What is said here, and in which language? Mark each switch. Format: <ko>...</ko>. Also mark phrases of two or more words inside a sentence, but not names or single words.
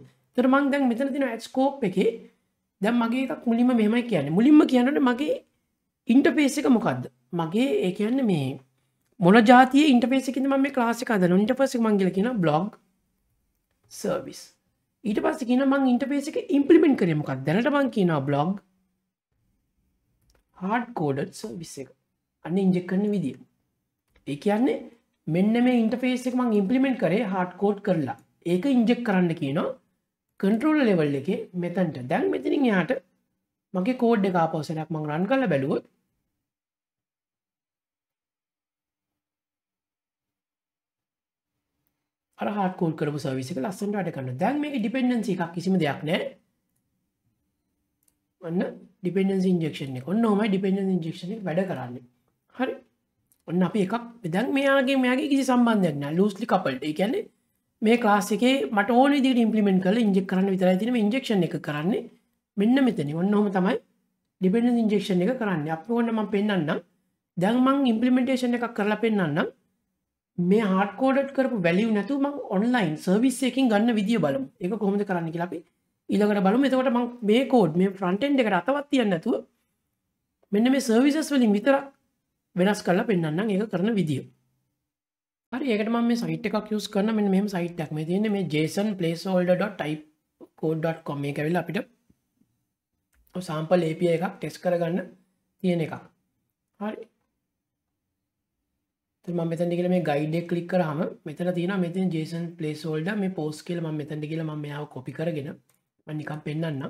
<si>ඒතර මං දැන් මෙතන තියෙන</si> <en>add scope</en> <si>එකේ දැන් මගේ එකක් මුලින්ම මෙහෙමයි කියන්නේ. මුලින්ම කියනකොට මගේ interface එක මොකද්ද? මගේ ඒ කියන්නේ මේ මොන જાතියේ ඉන්ටර්ෆේස් එකකින්ද මම මේ ක්ලාස් එක හදනවා. ඉන්ටර්ෆේස් එක මම කියලා කියනවා</si> <en>blog service.</en> <si>ඊට පස්සේ කියනවා මම ඉන්ටර්ෆේස් එක ඉම්ප්ලිමන්ට් කරේ මොකක්ද? දැනට මම කියනවා</si> <en>blog hard coded service</en> <si>එක. අන්න ඉන්ජෙක්ට් කරන විදිය. ඒ කියන්නේ මෙන්න මේ ඉන්ටර්ෆේස් එක මම ඉම්ප්ලිමන්ට් කරේ</si> <en>hard code</en> <si>කරලා. ඒක ඉන්ජෙක්ට් කරන්න කියනවා</si> <en>controller level</en> <si>එකේ මෙතනට. දැන් මෙතනින් එහාට මගේ කෝඩ් එක ආපහු සෙනක් මම රන් කරලා බැලුවොත් අර</si> <en>hard code</en> <si>කරපු සර්විස් එක ලස්සනට වැඩ කරනවා. දැන් මේකේ dependency එකක් කිසිම දෙයක් නැහැ. ඔන්න</si> <en>dependency injection</en> <si>එක. ඔන්න ඔහමයි</si> <en>dependency injection</en> <si>එක වැඩ කරන්නේ. හරි. ඔන්න අපි එකක් දැන් මෙයාගේ කිසි සම්බන්ධයක් නැහැ.</si> <en>loosely coupled.</en> <si>ඒ කියන්නේ මේ ක්ලාස් එකේ මට ඕන විදිහට implement කරලා inject කරන්න විතරයි තියෙන්නේ. මේ injection එක කරන්නේ මෙන්න මෙතන. ඔන්න ඔහම තමයි</si> <en>dependency injection</en> <si>එක කරන්නේ. අපි ඕන්න මම පෙන්නන්නම්. දැන් මම implementation එකක් කරලා පෙන්නන්නම්. මේ</si> <en>hard coded</en> <si>කරපු value නැතුව මම</si> <en>online service</en> <si>එකකින් ගන්න විදිය බලමු. ඒක කොහොමද කරන්න කියලා අපි ඊළඟට බලමු. එතකොට මම මේ code මේ</si> <en>front end</en> <si>එකට අතවත් තියන්නේ නැතුව මෙන්න මේ services වලින් විතරක් වෙනස් කරලා පෙන්නන්නම් ඒක කරන විදිය. හරි ඒකට මම මේ site එකක් use කරන මෙන්න මෙහෙම site එකක් මේ තියෙන්නේ මේ json placeholder.typecode.com මේක ඇවිල්ලා අපිට</si> <en>sample API</en> <si>එකක් test කරගන්න තියෙන එකක්. හරි මම මෙතනට ගිහලා මේ guide එක click කරාම මෙතන තියෙනවා මෙතන JSON placeholder මේ post කියලා මම මෙතනට ගිහලා මම මෙයාව copy කරගෙන මම නිකන් පෙන්නන්නම්.</si>